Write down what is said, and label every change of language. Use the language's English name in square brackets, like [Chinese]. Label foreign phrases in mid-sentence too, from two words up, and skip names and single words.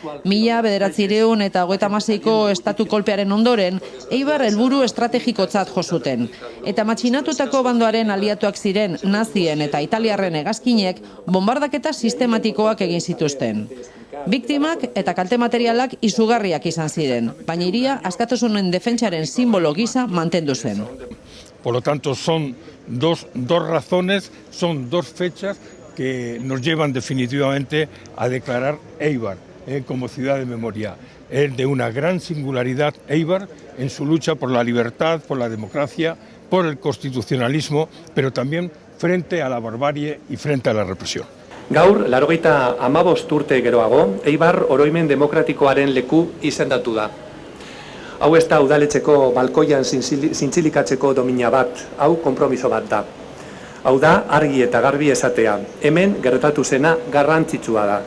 [Basque] 1956ko estatu kolpearen ondoren, Eibar helburu estrategikotzat jo zuten. Eta matxinatutako bandoaren aliatuak ziren nazien eta italiarren hegazkinek bombardaketa sistematikoak egin zituzten. Biktimak eta kalte materialak izugarriak izan ziren, baina hiria askatasunen defentsaren simbolo gisa mantendu zen. [Spanish] Por lo tanto, son dos razones, son dos fechas que nos llevan definitivamente a declarar Eibar como ciudad de memoria. Es de una gran singularidad Eibar en su lucha por la libertad, por la democracia, por el constitucionalismo, pero también frente a la barbarie y frente a la represión. [Basque] Gaur, 85 urte geroago, Eibar oroimen demokratikoaren leku izendatu da. Hau ez da udaletxeko balkoian zintzilikatzeko domina bat, hau konpromiso bat da. Hau da, argi eta garbi esatea, hemen gertatu zena garrantzitsua da.